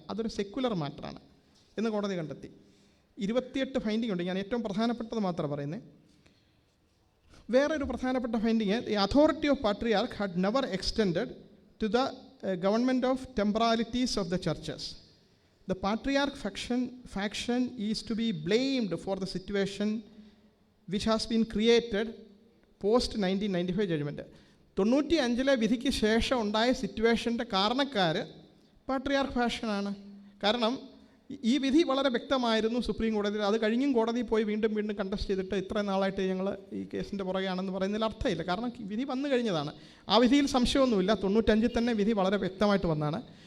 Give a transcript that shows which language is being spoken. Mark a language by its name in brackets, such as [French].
[Malayalam] അതൊരു സെക്കുലർ മാറ്ററാണ് എന്ന് കോടതി കണ്ടെത്തി. 28 ഫൈൻഡിംഗ് ഉണ്ട്. ഞാൻ ഏറ്റവും പ്രധാനപ്പെട്ടത് മാത്രം പറയുന്നത്. വേറൊരു പ്രധാനപ്പെട്ട finding, [English] The authority of patriarch had never extended to the government of temporalities of the churches. The patriarch faction is to be blamed for the situation which has been created post 1995 judgment. [Malayalam] 95 വിധിക്ക് ശേഷം ഉണ്ടായ സിറ്റുവേഷൻ്റെ കാരണക്കാർ patriarch ഫാക്ഷനാണ്. കാരണം ഈ വിധി വളരെ വ്യക്തമായിരുന്നു supreme കോടതിയിൽ. അത് കഴിഞ്ഞും കോടതി പോയി വീണ്ടും കണ്ടസ്റ്റ് ചെയ്തിട്ട് ഇത്ര നാളായിട്ട് ഞങ്ങൾ ഈ കേസിൻ്റെ പുറകെയാണെന്ന് പറയുന്നതിൽ അർത്ഥമില്ല. കാരണം വിധി വന്നു കഴിഞ്ഞതാണ്. ആ വിധിയിൽ സംശയമൊന്നുമില്ല. 95 തന്നെ വിധി വളരെ വ്യക്തമായിട്ട് വന്നതാണ്.